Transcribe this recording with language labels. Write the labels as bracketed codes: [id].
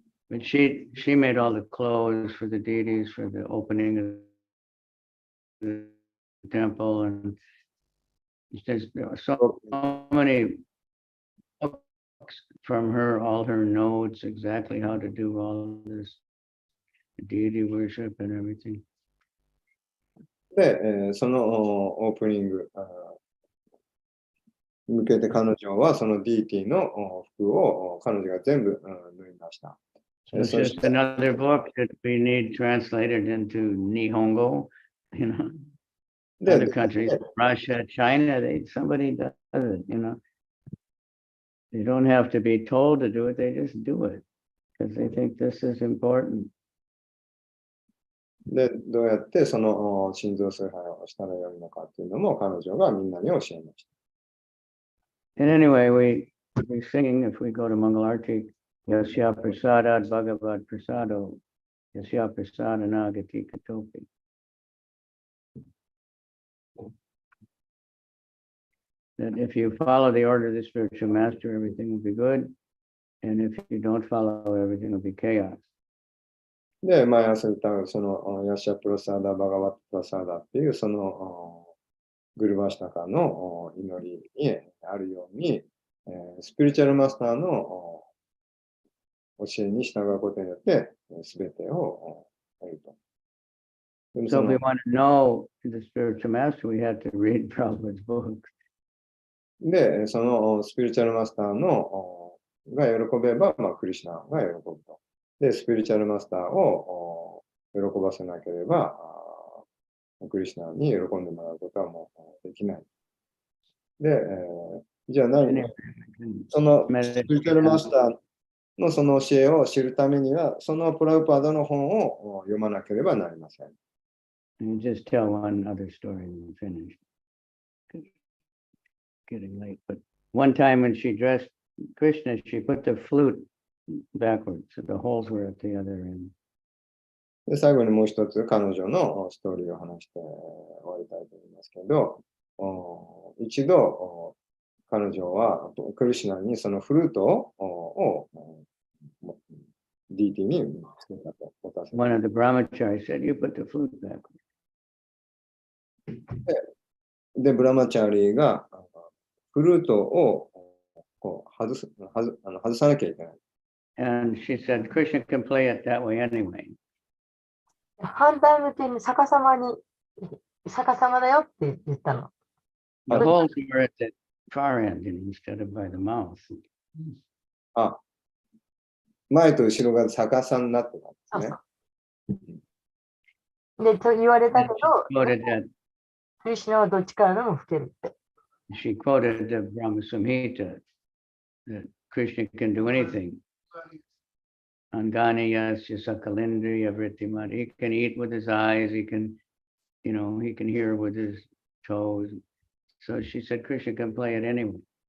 [en] But she made all the clothes for the deities for the opening of the temple, and there were so many books from her, all her notes, exactly how to do all this deity worship and everything. [ja] で、そのオープニングに向けて彼女はそのディーティの服を彼女が全部縫いました。 [en] So it's just another book that we need translated into Nihongo, Other countries, Russia, China, somebody does it, They don't have to be told to do it, they just do it because they think this is important. [ja] で、どうやってその心臓崇拝をしたらよいのかっていうのも彼女がみんなに教えました。 [en] And anyway, we're singing, if we go to Mangalarti, [sa] Yasya Prasadat Bhagavad Prasado, Yasya Prasada Nagati Katopi. [en] That if you follow the order of the spiritual master, everything will be good. And if you don't follow, everything will be chaos. [ja] で、毎朝歌うそのヤシャプラサーダ、バガワップラサーダっていうそのグルバシタカの祈りにあるように、スピリチュアルマスターの教えに従うことによって全てを得ると。 [en] So if we want to know the spiritual master, we have to read Prabhupada's books. [ja] で、そのスピリチュアルマスターのが喜べば、クリシュナが喜ぶと。で、スピリチュアルマスターを喜ばせなければ、クリシュナに喜んでもらうことはもうできない。で、じゃあそのスピリチュアルマスターのその教えを知るためには、そのプラウパーダの本を読まなければなりません。 [en] And just tell one other story and finish. Getting late, but one time when she dressed Krishna, she put the flute backwards, so the holes were at the other end. [ja] で、最後にもう一つ彼女のストーリーを話して終わりたいと思いますけど、一度彼女はクリシュナにそのフルートをディーティにつけたと。 [en] One of the brahmacharis said, "You put the flute backwards." [ja] で、ブラマチャーリーがフルートを外さなきゃいけない。 [en] And she said, Krishna can play it that way anyway. [ja] 反対向けに逆さまだよって言ったの。 [en] The holes were at the far end instead of by the mouth. [ja] あ、前と後ろが逆さになってたんですね。で、と言われたけど、クリシュナはどっちからでも吹けるって。 [en] She quoted the Brahma Samhita that Krishna can do anything. [sa] Angani yasya sakalindriya vrittimat. [en] He can eat with his eyes. He can, he can hear with his toes. So she said Krishna can play it anyway.